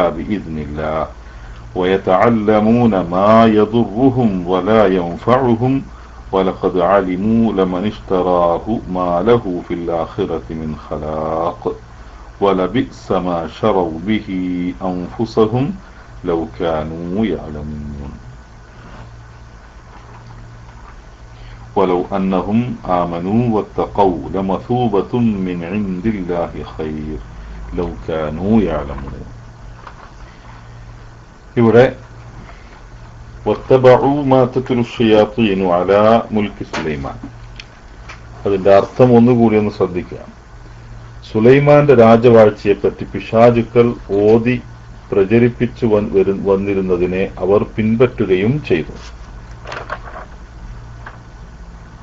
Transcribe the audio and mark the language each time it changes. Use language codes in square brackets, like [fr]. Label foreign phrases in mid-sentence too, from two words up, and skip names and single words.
[ar] بإذن الله ويتعلمون ما يضرهم ولا ينفعهم ولقد علموا لمن اشتراه ما له في الآخرة من خلاق ولبئس ما شروا به أنفسهم لو كانوا يعلمون ولو أنهم آمنوا واتقوا لمثوبة من عند الله خير لو كانوا يعلمون. ഇവിടെ واتبعوا ما تتلو الشياطين على ملك സുലൈമാൻ, [ml] അതിന്റെ അർത്ഥം ഒന്നുകൂടി ഒന്ന് ശ്രദ്ധിക്കുക. സുലൈമാന്റെ രാജവാഴ്ചയെ പറ്റി പിശാചുക്കൾ ഓതി പ്രചരിപ്പിച്ചു വന്നിരുന്നതിനെ അവർ പിൻപറ്റുകയും ചെയ്തു.